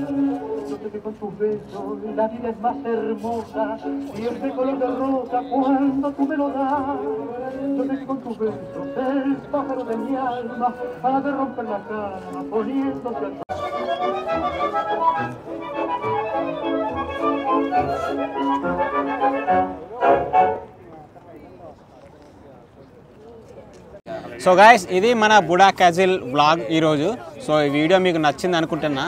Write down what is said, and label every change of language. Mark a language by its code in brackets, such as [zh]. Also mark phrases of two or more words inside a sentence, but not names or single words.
[es] Yo sé que con tu beso la vida es más hermosa y es de color de rosa cuando tú me lo das. Yo sé que con tu beso el pájaro de mi alma ha de romper la cama poniéndose al... [en] So guys, [te] ఇది మన బుడా క్యాజిల్ వ్లాగ్ ఈరోజు. సో ఈ వీడియో మీకు నచ్చింది అనుకుంటున్నా.